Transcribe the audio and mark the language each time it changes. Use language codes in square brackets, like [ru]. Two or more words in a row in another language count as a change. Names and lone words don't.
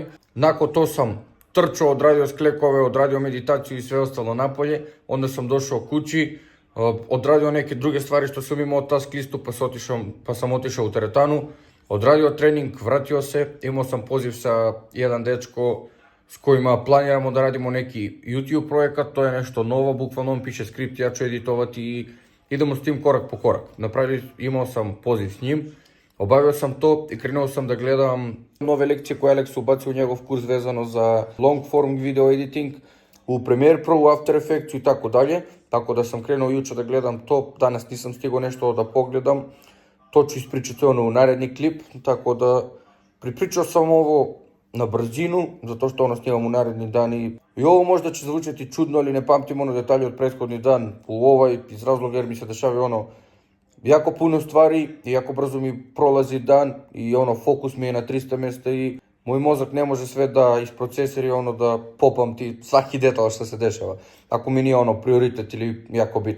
[sr] Nakon to sam trčao, odradio sklekove, odradio meditaciju i sve ostalo napolje, onda sam došao kući, odradio neke druge stvari što sam imao task listu, pa sam otišao u teretanu, odradio trening, vratio se, imao sam poziv sa jedan dečko s kojima planiramo da radimo neki YouTube projekat, to je nešto novo, bukvalno on piše skript, ja ću editovati i idemo s tim korak po korak. Imao sam poziv s njim, obavio sam to i krenuo sam da gledam nove lekcije koje Alex ubacio u njegov kurs vezano za [en] long form video editing, [sr] u Premiere Pro, u After Effectsu i tako dalje. Tako da sam krenuo juče da gledam to, danas nisam stigao nešto da pogledam, to ću ispričati u naredni klip, tako da pripričao sam ovo na brzinu, zato što snimam u naredni dan i ovo možda će zvučati čudno, ali ne pamtim detalje od prethodni dan iz razloga jer mi se dešava jako puno stvari i jako brzo mi prolazi dan i fokus mi je na 300 mesta i moj mozak ne može sve da isprocesira i da popamti svaki detalj što se dešava, ako mi nije prioritet ili jako bitan.